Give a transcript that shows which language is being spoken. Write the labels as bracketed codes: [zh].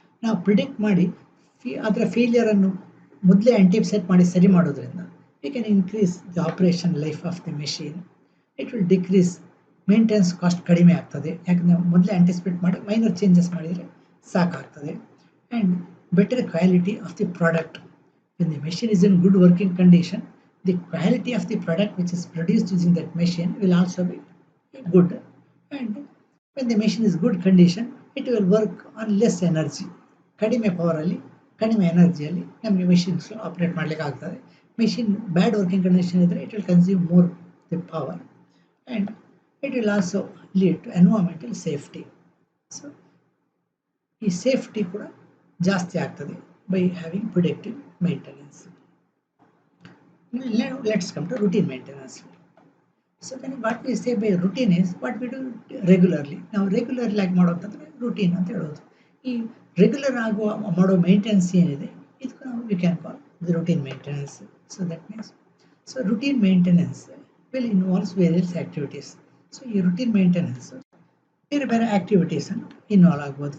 [kn] ನಾವು ಪ್ರಿಡಿಕ್ಟ್ ಮಾಡಿ ಅದರ ಫೇಲಿಯರನ್ನು ಮೊದಲೇ ಆಂಟಿಸಿಪೇಟ್ ಮಾಡಿ ಸರಿ ಮಾಡೋದ್ರಿಂದ [en] we can increase the operation life of the machine. It will decrease maintenance cost, [kn] ಕಡಿಮೆ ಆಗ್ತದೆ. ಯಾಕಂದರೆ ಮೊದಲೇ ಆಂಟಿಸಿಪೇಟ್ ಮಾಡಿ ಮೈನರ್ ಚೇಂಜಸ್ ಮಾಡಿದರೆ ಸಾಕಾಗ್ತದೆ. [en] And better quality of the product. when the machine is in good working condition, the quality of the product which is produced using that machine will also be good. And when the machine is good condition, it will work on less energy. [kn] ಕಡಿಮೆ ಪವರಲ್ಲಿ, ಕಡಿಮೆ ಎನರ್ಜಿಯಲ್ಲಿ ನಮಗೆ machines operate ಮಾಡಲಿಕ್ಕೆ ಆಗ್ತದೆ. [en] machine bad working condition [kn] ಇದ್ದರೆ [en] It will consume more the power and it will also lead to environmental safety. [kn] So ಈ safety ಕೂಡ ಜಾಸ್ತಿ ಆಗ್ತದೆ [en] By having predictive maintenance. Let's come to routine maintenance. So what we say by routine is what we do regularly. [kn] ನಾವು regularly ಆಗಿ ಮಾಡೋದಂದರೆ routine ಅಂತ ಹೇಳೋದು. ಈ ರೆಗ್ಯುಲರ್ ಆಗುವ ಮಾಡೋ ಮೇಂಟೆನೆನ್ಸ್ ಏನಿದೆ ಇದಕ್ಕೆ ನಾವು [en] We can call the routine maintenance. So that means, so routine maintenance will involves various activities. [kn] So ಈ ರುಟೀನ್ ಮೇಂಟೆನೆನ್ಸ್ ಬೇರೆ ಬೇರೆ ಆಕ್ಟಿವಿಟೀಸ್ ಅನ್ನು ಇನ್ವಾಲ್ವ್ ಆಗ್ಬೋದು.